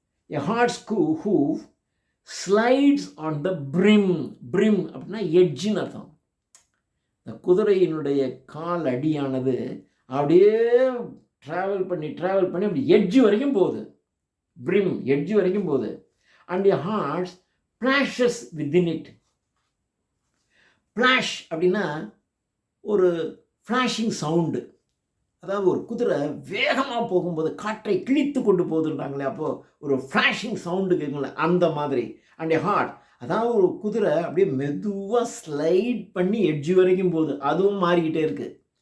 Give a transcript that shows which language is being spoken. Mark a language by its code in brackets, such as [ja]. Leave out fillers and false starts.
[en] A horse hoof slides on the brim. [ta] Brim அப்படின்னா எட்ஜின்னு அர்த்தம். இந்த குதிரையினுடைய கால் அடியானது அப்படியே ட்ராவல் பண்ணி அப்படி எட்ஜு வரைக்கும் போகுது. பிரிம் எட்ஜு வரைக்கும் போகுது. [en] And your heart splashes within it. [ta] Flash அப்படின்னா ஒரு ஃப்ளாஷிங் சவுண்டு. அதாவது ஒரு குதிரை வேகமாக போகும்போது காற்றை கிழித்து கொண்டு போகுதுன்றாங்களே, அப்போது ஒரு ஃப்ளாஷிங் சவுண்டு கேட்குங்களே, அந்த மாதிரி. அண்ட் ஹார்ட், அதாவது ஒரு குதிரை அப்படியே மெதுவாக ஸ்லைட் பண்ணி எட்ஜு வரைக்கும் போகுது, அதுவும் மாறிக்கிட்டே இருக்குது.